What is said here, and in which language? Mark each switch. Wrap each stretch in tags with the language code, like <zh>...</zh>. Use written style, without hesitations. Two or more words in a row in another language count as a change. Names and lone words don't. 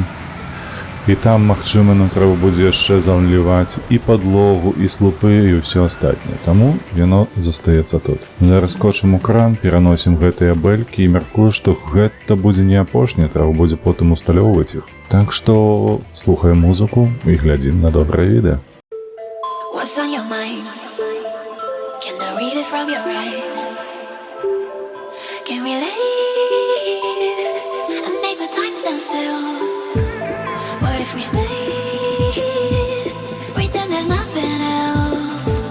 <be>І там, магчыма, нам трэба будзе яшчэ заліваць і падлогу, і слупы, і ўсё астатняе. Таму яно застаецца тут. Зараз скочым у кран, пераносім гэтыя бэлькі і мяркую, што гэта будзе не апошняе, трэба будзе потым усталёўваць іх. Так што слухаем музыку і глядзім на добрае відэа.</be> <en>What's on your mind? Can I read it from your eyes? Can we leave and make the time stand still? What if we stay? Pretend there's nothing else.</en>